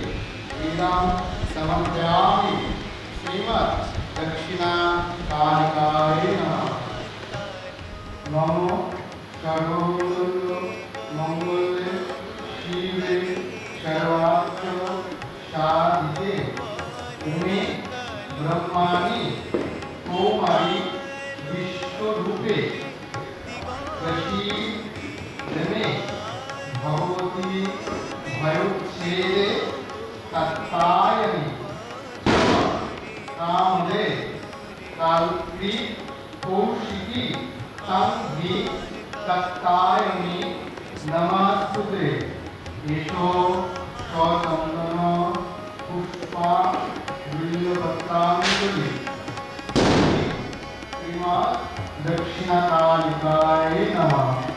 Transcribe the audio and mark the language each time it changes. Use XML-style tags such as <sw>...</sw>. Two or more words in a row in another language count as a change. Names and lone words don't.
<sa>वीरां समर्पयामि श्रीमद् दक्षिणा कालिकाय नमः नमो सर्वमंगल मंगले शिवे सर्वार्थ साधिके उमे ब्रह्माणि कुमारी विश्वरूपे प्रसीदमे भगवती भयोच्छेदे तत्तायनि कामदे काल्पी कौशिक ইতি সংঘি তত্তায়নি নমস্তুতে এষো সচন্দন পুষ্পা বিল্লপত্রাঞ্জলি শ্রীমৎ দক্ষিণাকালিকায় নমঃ।</sa>